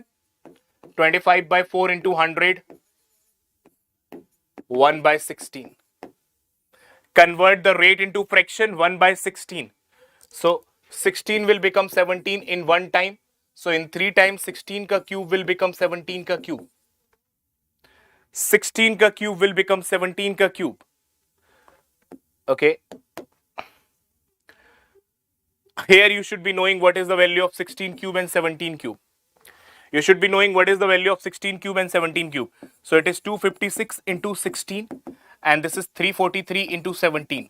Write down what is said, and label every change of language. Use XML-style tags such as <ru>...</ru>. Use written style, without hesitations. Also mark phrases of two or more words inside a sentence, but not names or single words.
<en>25 by 4 into 100. 1 by 16. Convert the rate into fraction. 1 by 16. So 16 will become 17 in one time. So in 3 times 16 ka cube will become 17 ka cube. 16 ka cube will become 17 ka cube. Okay. Here you should be knowing what is the value of 16 cube and 17 cube. You should be knowing what is the value of 16 cube and 17 cube. So it is 256 into 16 and this is 343 into 17.</en>